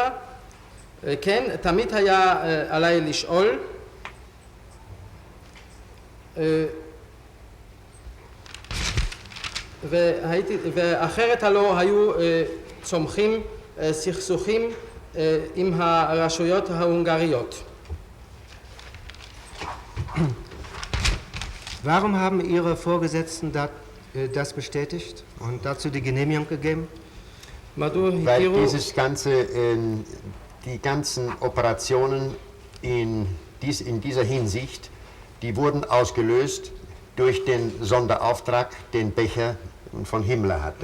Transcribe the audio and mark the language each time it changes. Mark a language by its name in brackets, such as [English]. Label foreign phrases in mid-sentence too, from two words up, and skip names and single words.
[Hebrew] כן, תמיד היה עליי לשאול. ואחרת הלא היו צומחים סכסוכים עם הרשויות ההונגריות. [German] Warum haben Ihre Vorgesetzten das bestätigt und dazu die Genehmigung gegeben? Weil die ganzen Operationen in dieser Hinsicht, die wurden ausgelöst durch den Sonderauftrag, den Becher von Himmler hatte.